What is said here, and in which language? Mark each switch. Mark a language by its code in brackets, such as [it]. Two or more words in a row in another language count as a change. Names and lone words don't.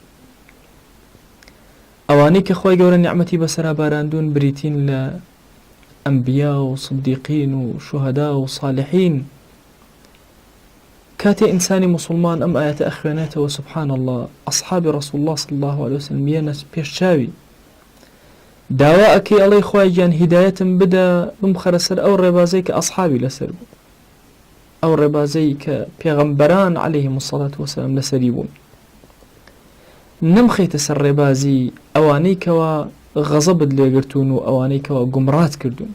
[ckb] ئەوانەی کە خۆی گەورە نیعمەتی بەسەرا باراندوون بریتین لە ئەنبیا و صدیقین و شوهەدا و صالحین. کاتێ ئینسانی مسلمان ئەم ئاەتە ئەخوێنێتەوە [ar] سبحان الله، [ckb] ئەصحابی [ar] ڕەسوڵ الله صلی الله عليه وسلم [ckb] یەنە پێش چاوی داوا ئەکەی ئەڵێی خوای گیان هیدایەتم بدە بمخەرە سەر ئەو ڕێبازەی کە ئەصحابی لەسەر بوو، ئەو ڕێبازەی کە پێغەمبەران [ar] عەلەیهیمو السەڵات وەسەلام [ckb] لەسەری بوون. نەمخەیتە سەر ڕێبازی ئەوانەی کەوە غەزەبت لێگرتوون و ئەوانەی کەوە گومڕات کردوون.